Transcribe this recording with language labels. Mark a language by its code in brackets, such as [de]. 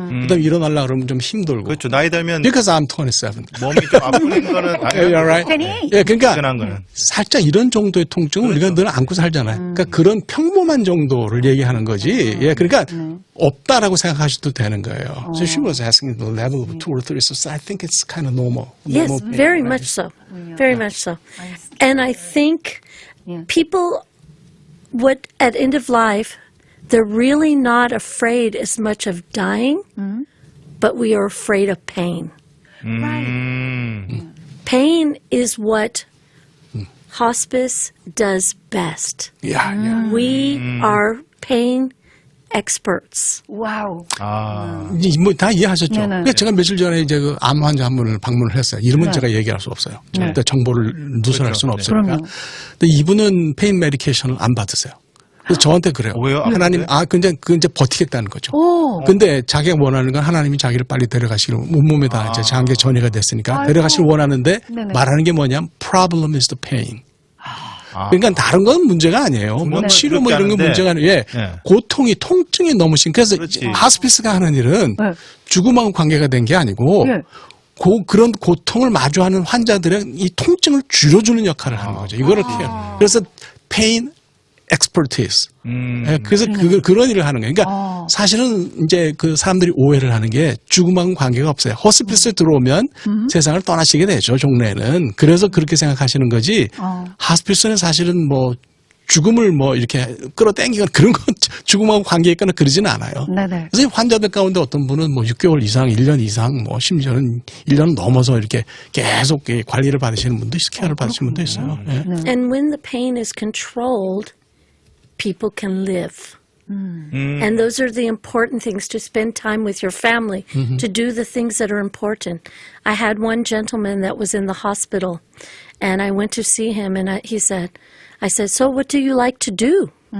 [ko] 그다음에 일어나려고 그러면 좀 힘들고. 그렇죠. 나이 들면 [en] Because I'm 27. [ko] 몸이 좀 아프는 거는 [en] You're right. [ko] 괜히 예, 그러니까 당연한 거는. 살짝 이런 정도의 통증은 우리가 늘 안고 살잖아요. 그러니까 그런 평범한 정도를 얘기하는 거지. 예, 그러니까 없다라고 생각하셔도 되는 거예요. [en] So she was asking the level of 2 or 3, so I think it's kind of normal. Yes, normal pain, very right? much so. Very much so. And I think Yeah. people, at end of life, they're really not afraid as much of dying, but we are afraid of pain. Right. Pain is what hospice does best. [ko] 야, 야. [en] We are pain experts. [ko] 와우. 아. 다 이해하셨죠? 네네. 그러니까 제가 며칠 전에 이제 그 암 환자 한 분을 방문을 했어요. 이름은 제가 얘기할 수 없어요. 절대 정보를 누설할 그렇죠. 수는 네. 없으니까. 그럼요. 근데 이분은 페인 메디케이션을 안 받으세요. 그래서 저한테 그래요. 왜요? 하나님, 그 이제 버티겠다는 거죠. 오. 근데 자기가 원하는 건 하나님이 자기를 빨리 데려가시기를, 온몸에다 이제 장기 전이가 됐으니까 아이고. 데려가시길 원하는데 네네. 말하는 게 뭐냐면 [en] problem is the pain. [ko] 아. 그러니까 다른 건 문제가 아니에요. 뭐 네. 치료 뭐 이런 건 그렇게 문제가 아니에요. 예. 네. 고통이, 통증이 너무 심. 그래서 그렇지. 하스피스가 하는 일은 네. 죽음하고 관계가 된 게 아니고 예. 그런 고통을 마주하는 환자들의 이 통증을 줄여주는 역할을 하는 거죠. 이거를 그래서 [en] pain expertise. [ko] 예, 그래서 그런 일을 하는 거예요. 그러니까 사실은 이제 그 사람들이 오해를 하는 게 죽음하고 관계가 없어요. 호스피스에 들어오면 세상을 떠나시게 되죠, 종래에는. 그래서 그렇게 생각하시는 거지. 하스피스는 사실은 뭐 죽음을 뭐 이렇게 끌어당기거나 그런 건 죽음하고 관계 있거나 그러지는 않아요. 네네. 그래서 환자들 가운데 어떤 분은 뭐 6개월 이상, 1년 이상, 뭐 심지어는 1년 넘어서 이렇게 계속 관리를 받으시는 분도 있어요. 케어를 받으시는 분도 있어요. 예. [en] And when the pain is controlled, people can live. And those are the important things, to spend time with your family, to do the things that are important. I had one gentleman that was in the hospital, and I went to see him, and I said, so what do you like to do?